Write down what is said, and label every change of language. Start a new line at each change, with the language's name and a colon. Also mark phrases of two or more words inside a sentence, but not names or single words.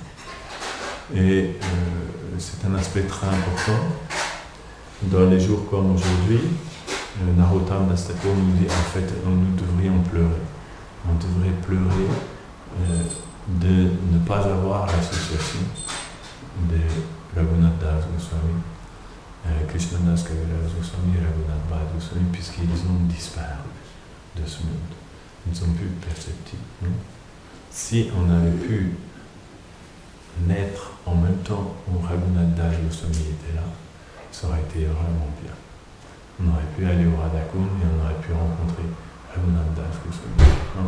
French: Et c'est un aspect très important. Dans les jours comme aujourd'hui, Narottam Das Thakur nous dit en fait, nous devrions pleurer. On devrait pleurer de ne pas avoir l'association de Raghunath Das Goswami, Krishnadas Kaviraj Goswami et Raghunath Bhatt Goswami, puisqu'ils ont disparu de ce monde. Ils ne sont plus perceptibles. Si on avait pu naître en même temps où Raghunath Das Goswami était là, ça aurait été vraiment bien. On aurait pu aller au Radhakund et on aurait pu rencontrer Raghunath Das Goswami.